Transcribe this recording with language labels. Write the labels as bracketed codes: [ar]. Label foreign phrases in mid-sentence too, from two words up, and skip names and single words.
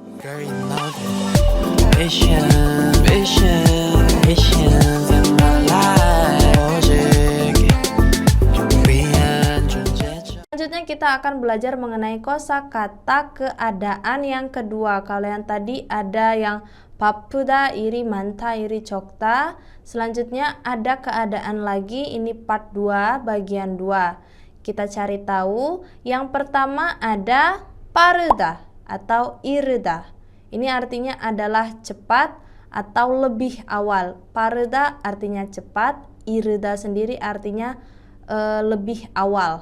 [en] Girl, you know that vision, visions in my life. [ko] 오직 준비한 존재죠. [id] Selanjutnya kita akan belajar mengenai kosakata keadaan yang kedua. Kalau yang tadi ada yang [ko] 바쁘다, 일이 많다, 일이 적다. [id] Selanjutnya ada keadaan lagi, ini part 2, bagian 2. Kita cari tahu. Yang pertama ada 빠르다 atau 이르다. Ini artinya adalah cepat atau lebih awal. 빠르다 artinya cepat, 이르다 sendiri artinya lebih awal.